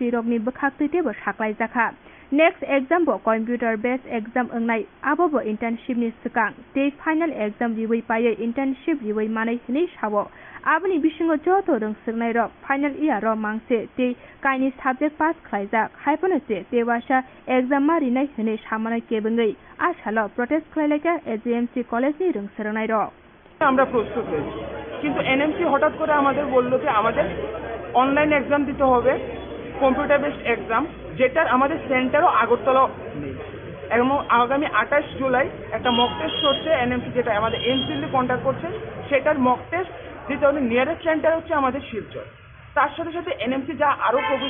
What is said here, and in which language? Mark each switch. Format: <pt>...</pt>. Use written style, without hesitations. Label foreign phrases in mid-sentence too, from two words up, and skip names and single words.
<trp>rokni bkhaktuite bo saklai jakha</trp> <en>next exam</en> <trp>bo</trp> <en>computer based exam</en> <trp>ongnai abo bo internship ni sikang te</trp> <en>final exam</en> <trp>riwei paye internship riwei manai hini sawo abni bisingo joto rungsurnai rok</trp> <en>final year</en> <trp>ro mangse te kaini</trp> <en>subject pass</en> <trp>khlaijak haipono se te wasa exam marinai hini samana kebengai asalo protest khlaileka AGMC college ni rungsurnai rok</trp> <bn>আমরা প্রস্তুত হয়েছি কিন্তু এনএমসি হঠাৎ করে আমাদের বলল যে আমাদের</bn> <en>online exam</en> <bn>দিতে হবে</bn> <en>computer based exam</en> <bn>যেটার আমাদের সেন্টারও আগরতলা নেই এবং আগামী 28 জুলাই একটা</bn> <en>mock test</en> <bn>করছে এনএমসি যেটা আমাদের এমসিএল কন্ট্যাক্ট করছে সেটার</bn> <en>mock test</en> <bn>দিতে হলে</bn> <en>nearest centre</en> <bn>হচ্ছে আমাদের শিলচর তার সাথে সাথে এনএমসি যা আরও প্রপোজ</bn>